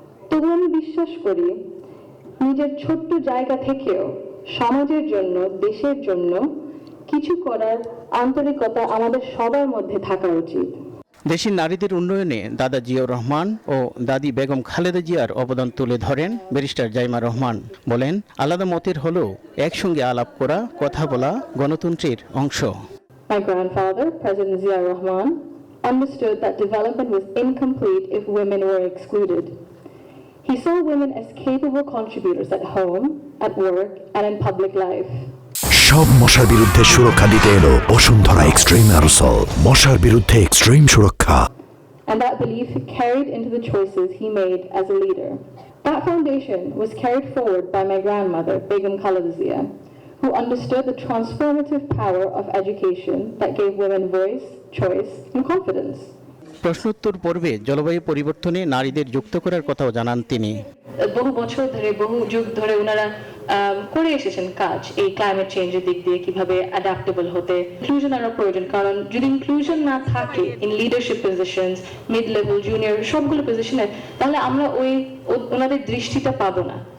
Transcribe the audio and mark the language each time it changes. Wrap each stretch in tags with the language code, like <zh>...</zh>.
<bn>তবু আমি বিশ্বাস করি নিজের ছোট্ট জায়গা থেকেও সমাজের জন্য, দেশের জন্য কিছু করার আন্তরিকতা আমাদের সবার মধ্যে থাকা উচিত। দেশের নারীদের উন্নয়নে দাদা জিয়াউর রহমান ও দাদি বেগম খালেদা জিয়ার অবদান তুলে ধরেন ব্যারিস্টার জাইমা রহমান। বলেন, আলাদা মতের হলেও একসঙ্গে আলাপ করা, কথা বলা গণতন্ত্রের অংশ।</bn> <en>My grandfather, President Zia Rahman, understood that development was incomplete if women were excluded. He saw women as capable contributors at home, at work, and in public life.</en> <bn>সব মশার বিরুদ্ধে সুরক্ষা দিতে এলো বসুন্ধরা এক্সট্রিম অ্যারোসল, মশার বিরুদ্ধে এক্সট্রিম সুরক্ষা।</bn> <en>And that belief carried into the choices he made as a leader. That foundation was carried forward by my grandmother, Begum Khaleda Zia, who understood the transformative power of education that gave women voice, choice, and confidence.</en> <bn>প্রশ্নোত্তর পর্বে জলবায়ু পরিবর্তনে নারীদের যুক্ত করার কথাও জানান তিনি। বহু বছর ধরে, বহু যুগ ধরে ওনারা করে এসেছেন কাজ এই ক্লাইমেট চেঞ্জের দিক দিয়ে কিভাবে অ্যাডাপ্টেবল হতে। ইনক্লুশন আরও প্রয়োজন, কারণ যদি ইনক্লুশন না থাকে</bn> <en>in leadership positions,</en> <bn>mid level, junior সবগুলো পজিশনে, তাহলে আমরা ওনাদের দৃষ্টিটা পাবো না।</bn>